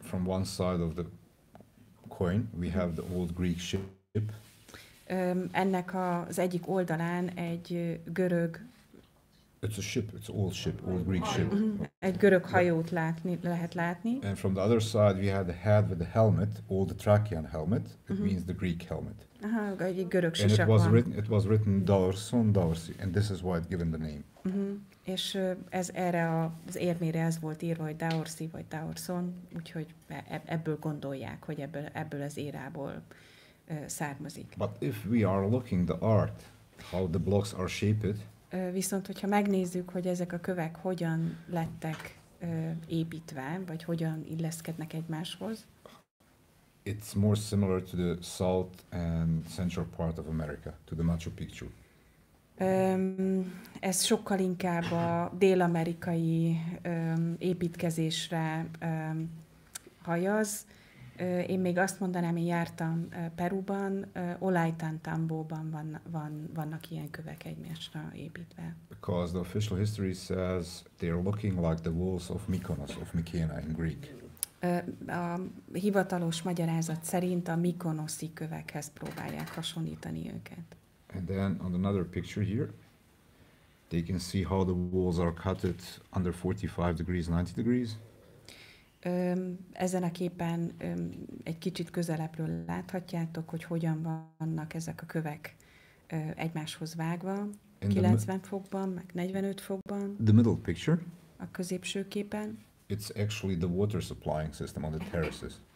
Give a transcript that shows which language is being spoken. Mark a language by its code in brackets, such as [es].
[en] From one side of the coin, we have the old Greek ship. [hu] Ennek az egyik oldalán egy görög [en] It's a ship, it's an old ship, old Greek ship. [hu] egy görög hajót lehet látni. [en] And from the other side we had the head with the helmet, old Thracian helmet. It means the Greek helmet. [hu] Aha, egy görög [en] And [hu] sisak van. [en] it was written Daurson Daursi, and this is why it's given the name. [hu] És ez erre az érmére ez volt írva, hogy Daorsi vagy Daorson, úgyhogy ebből gondolják, hogy ebből az érából származik. [en] But if we are looking the art, how the blocks are shaped, [hu] viszont, hogyha megnézzük, hogy ezek a kövek hogyan lettek építve, vagy hogyan illeszkednek egymáshoz, [en] it's more similar to the south and central part of America, to the Machu Picchu. [hu] Ez sokkal inkább a dél-amerikai építkezésre hajaz. Én még azt mondanám, én jártam Peruban, Ollantaytamboban vannak ilyen kövek egymásra építve. [en] Because the official history says they're looking like the walls of Mykonos, of Mykéna in Greek. [hu] A hivatalos magyarázat szerint a mykonoszi kövekhez próbálják hasonlítani őket. [en] And then on another picture here, they can see how the walls are cutted under 45 degrees, 90 degrees. [hu] Ezen a képen egy kicsit közelebbről láthatjátok, hogy hogyan vannak ezek a kövek egymáshoz vágva, 90 fokban, meg 45 fokban. [en] The middle picture, [hu] a középső képen. [en] It's actually the water supplying system on the terraces.